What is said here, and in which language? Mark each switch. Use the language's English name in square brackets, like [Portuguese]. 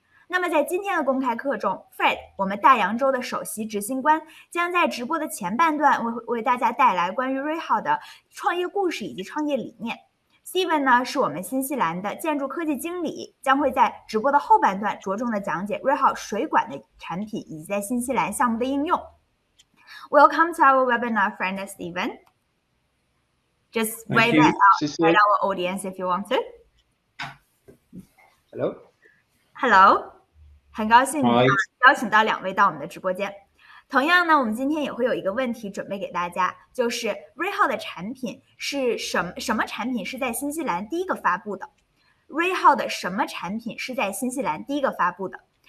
[Chinese] 那么在今天的公开课中 Fred 我们大洋洲的首席执行官将在直播的前半段为大家带来关于 REHAU 的创业故事以及创业理念。 Steven 呢是我们新西兰的建筑科技经理，将会在直播的后半段着重的讲解 REHAU 水管的产品以及在新西兰项目的应用。 [English] Welcome to our webinar, friend Steven. Just wave that out at our audience if you want to. Hello. Hello. [Chinese] 很高兴邀请到两位到我们的直播间。同样呢，我们今天也会有一个问题准备给大家，就是 REHAU 的产品是什么产品是在新西兰第一个发布的 ？REHAU 的什么产品是在新西兰第一个发布的？